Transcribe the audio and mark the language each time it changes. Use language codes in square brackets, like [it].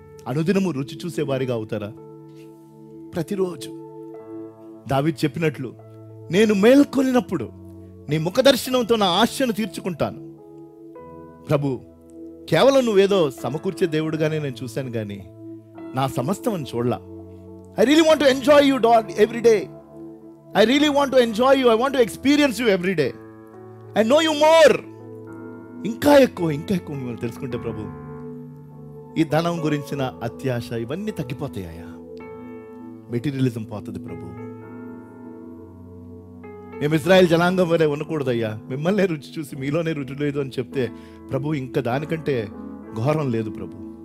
[te] అనుదినము రుచి చూసేవారిగా అవుతారా? ప్రతిరోజు దావీదు చెప్పినట్లు, నేను మేల్కొనినప్పుడు నీ ముఖదర్శనంతో నా ఆశను తీర్చుకుంటాను. ప్రభు, కేవలం నువ్వేదో సమకూర్చే దేవుడుగానే నేను చూశాను, కానీ నా సమస్తం అని చూడలా. [en] I really want to enjoy you every day. I really want to enjoy you. I want to experience you every day. I know you more. [te] ఇంకా ఎక్కువ మిమ్మల్ని తెలుసుకుంటే ప్రభు, ఈ ధనం గురించిన అత్యాశ ఇవన్నీ తగ్గిపోతాయా? మెటీరియలిజం పోతుంది ప్రభు. మేము ఇజ్రాయెల్ జనాంగం వరే ఉండకూడదయ్యా, మిమ్మల్నే రుచి చూసి మీలోనే రుచి లేదు అని చెప్తే ప్రభు, ఇంకా దానికంటే ఘోరం లేదు ప్రభు.